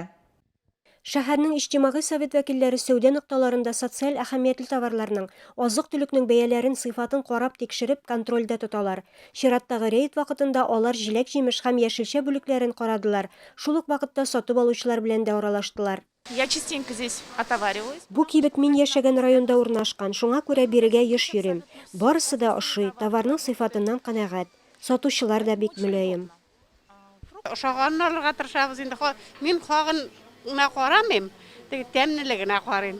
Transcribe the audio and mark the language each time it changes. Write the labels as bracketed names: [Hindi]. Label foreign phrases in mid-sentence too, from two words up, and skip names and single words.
[Tatar] Шәһәрнең иҗтимагый совет вәкилләре сәүдә нокталарында социаль әһәмиятле товарларның, азык-төлекнең бәяләрен, сыйфатын карап тикшереп контрольдә тоталар. Чираттагы рейд вакытында алар җиләк-җимеш һәм яшелчә бүлекләрен карадылар. Шул ук вакытта сатып алучылар белән дә аралаштылар. [Russian] Я частенько здесь отовариваюсь. [Tatar] Бу кибет мин яшәгән районда урнашкан, шуңа күрә бирегә еш йөрим. Барысы да ошый, товарның сыйфатыннан канәгать. Сатучылар да бик мөлаем. Ошаганны алырга тырышабыз инде. Мин хагын карамыйм, тәмлелегенә карыйм.